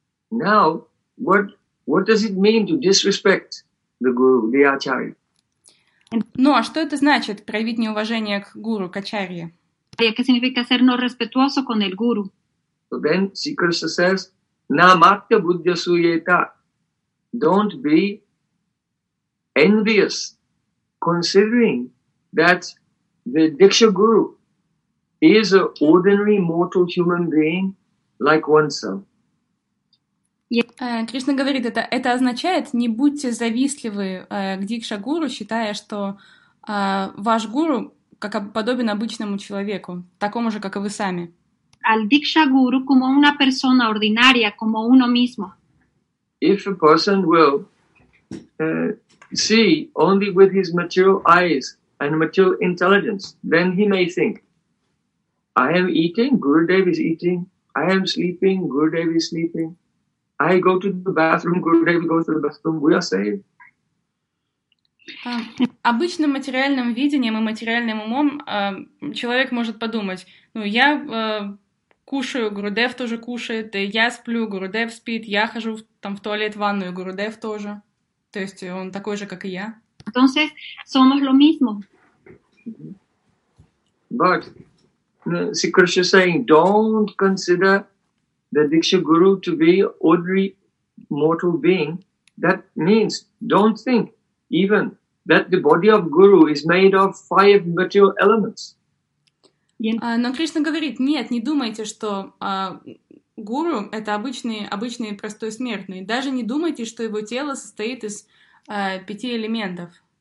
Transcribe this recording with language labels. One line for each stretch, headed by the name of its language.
English: Now, what does it mean to disrespect the guru, the Acharya?
Russian: Ну, а что это значит, проявить неуважение к гуру, к Ачарье?
Spanish: ¿Qué significa ser no respetuoso con el guru?
English: So then, Sri Krishna says,
Sanskrit: na matya buddhya suyeta.
English: Don't be envious, considering that the Diksha Guru is an ordinary mortal human being like oneself.
Russian: Кришна говорит, это означает, не будьте завистливы к Дикша Гуру, считая, что ваш гуру как подобен обычному человеку, такому же, как и вы сами.
Spanish: Al Diksha Guru como una persona ordinaria, como uno mismo.
English: If a person will see only with his material eyes and material intelligence, then he may think, I am eating, Gurudev is eating. I am sleeping, Gurudev is sleeping. I go to the bathroom, Gurudev goes to the bathroom. We are saved.
Russian: Обычным материальным видением и материальным умом человек может подумать, ну, я кушаю, Гурудев тоже кушает, я сплю, Гурудев спит, я хожу там в туалет, в ванную, Гурудев тоже. То есть он такой же, как и я.
Spanish: Entonces, somos lo mismo.
English: But, Sri Krishna is saying, don't consider the Diksha Guru to be ordinary mortal being. That means, don't think even that the body of Guru is made of five material elements.
Russian: Но Кришна говорит, нет, не думайте, что гуру — это обычный простой смертный. Даже не думайте, что его тело состоит из пяти элементов.